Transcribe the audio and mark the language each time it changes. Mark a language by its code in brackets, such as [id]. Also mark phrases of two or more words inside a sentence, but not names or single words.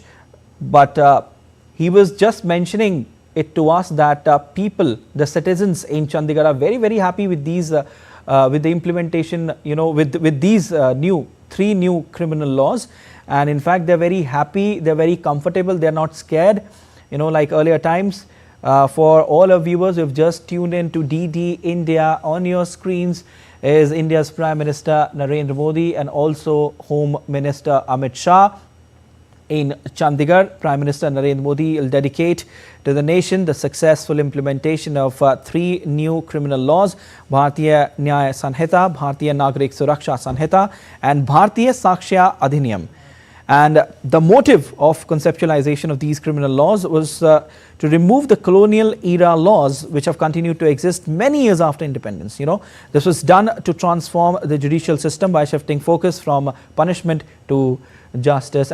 [en] But he was just mentioning it to us that people, the citizens in Chandigarh, are very happy with these, with the implementation, you know, with these 3 new criminal laws. And in fact, they're very happy, they're very comfortable, they're not scared, you know, like earlier times. For all our viewers who have just tuned in to DD India, on your screens is India's Prime Minister Narendra Modi and also Home Minister Amit Shah in Chandigarh. Prime Minister Narendra Modi will dedicate to the nation the successful implementation of 3 new criminal laws: Bharatiya Nyaya Sanhita, Bharatiya Nagarik Suraksha Sanhita, and Bharatiya Sakshya Adhiniyam. And the motive of conceptualization of these criminal laws was to remove the colonial era laws which have continued to exist many years after independence. You know, this was done to transform the judicial system by shifting focus from punishment to justice.